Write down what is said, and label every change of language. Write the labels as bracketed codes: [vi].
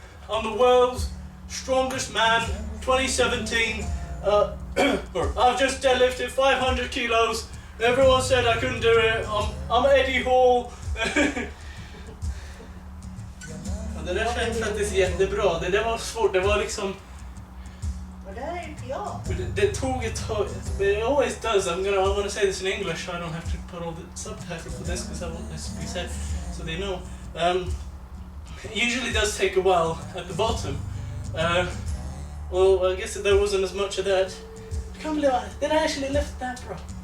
[en] I'm the world's strongest man, 2017. I've just deadlifted 500 kilos. Everyone said I couldn't do it. I'm Eddie Hall. [sv] Det där känns faktiskt jättebra. Det där var svårt. Det var liksom... Men det här är inte jag. Det tog ett tag. [en] It always does. I'm gonna say this in English so I don't have to put all the subtitles for this because I want this to be said so they know. It usually does take a while at the bottom. Well, I guess there wasn't as much of that. I can't believe did I actually lift that, bro?